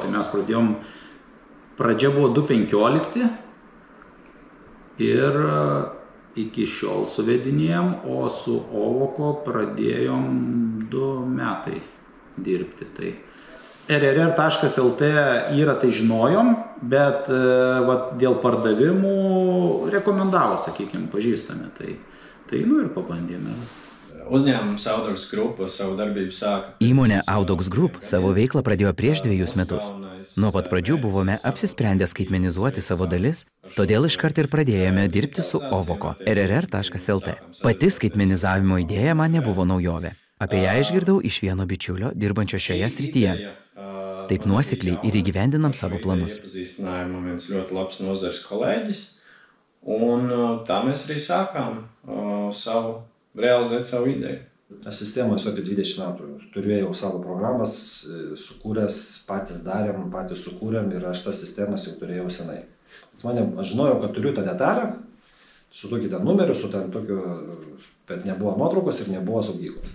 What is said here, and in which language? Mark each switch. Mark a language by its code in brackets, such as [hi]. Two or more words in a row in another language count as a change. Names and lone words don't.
[lt] Tai mes pradėjom, pradžia buvo 2015 ir iki šiol suvedinėjom, o su Ovoko pradėjom 2 metai dirbti. Tai rr.lt yra, tai žinojom, bet dėl pardavimų rekomendavo, sakykime, pažįstami. Tai ir pabandėme. [lv] Uzņēmums Audox Group savu darbību sāka. [lt] Įmonė Audox Group savo veiklą pradėjo prieš 2 metus. Nuo pat pradžių buvome apsisprendę skaitmenizuoti savo dalis, todėl iškart ir pradėjome dirbti su Ovoko rr.lt. Pati skaitmenizavimo idėja man nebuvo naujovė. Apie ją išgirdau iš vieno bičiulio, dirbančio šioje srityje. Taip nuosekliai ir įgyvendinam savo planus. [lv] Iepazīstinājām viens ļoti labs nozares kolēģis, un tā mēs arī sākām realizēt savu ideju. [lt] Aš sistemoje esu apie 20 metų. Turėjau savo programas, sukūręs, patys darėm, patys sukūrėm ir aš tas sistemas jau turėjau senai. Aš žinojau, kad turiu tą detalę, su tokiu ten numeriu, su ten tokiu, bet nebuvo nuotraukos ir nebuvo saugyklos.